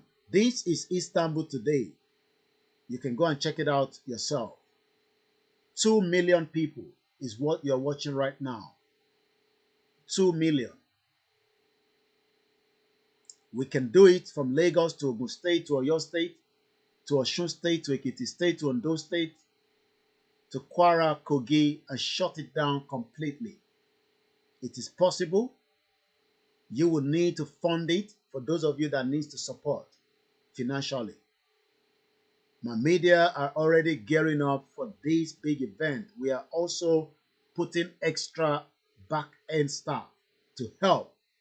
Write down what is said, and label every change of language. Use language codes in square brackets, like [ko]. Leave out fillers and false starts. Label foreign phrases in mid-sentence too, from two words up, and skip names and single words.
[en] This is Istanbul today. You can go and check it out yourself. 2 million people is what you're watching right now. 2 million. We can do it from Lagos to Ogun State, to Oyo State, to Osun State, to Ekiti State, to Ondo State, to Kwara, Kogi, and shut it down completely. It is possible. You will need to fund it for those of you that need to support financially. My media are already gearing up for this big event. We are also putting extra back-end staff to help.